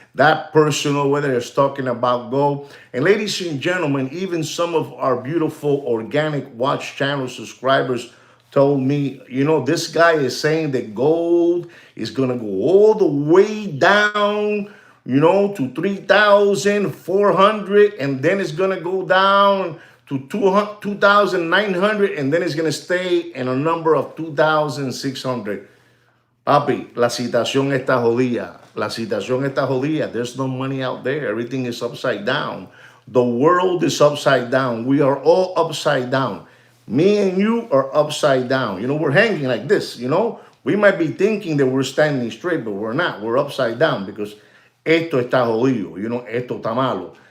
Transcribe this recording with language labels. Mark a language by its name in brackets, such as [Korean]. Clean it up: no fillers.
[English] That person over there is talking about gold. And ladies and gentlemen, even some of our beautiful organic watch channel subscribers told me, this guy is saying that gold is going to go all the way down, to 3,400, and then it's going to go down to 2,900, and then it's going to stay in a number of 2,600. [Spanish] Papi, la situación está jodida. La situación está jodida. [English] There's no money out there. Everything is upside down. The world is upside down. We are all upside down. Me and you are upside down. We're hanging like this, We might be thinking that we're standing straight, but we're not. We're upside down because [Spanish] esto está jodido. Esto está malo.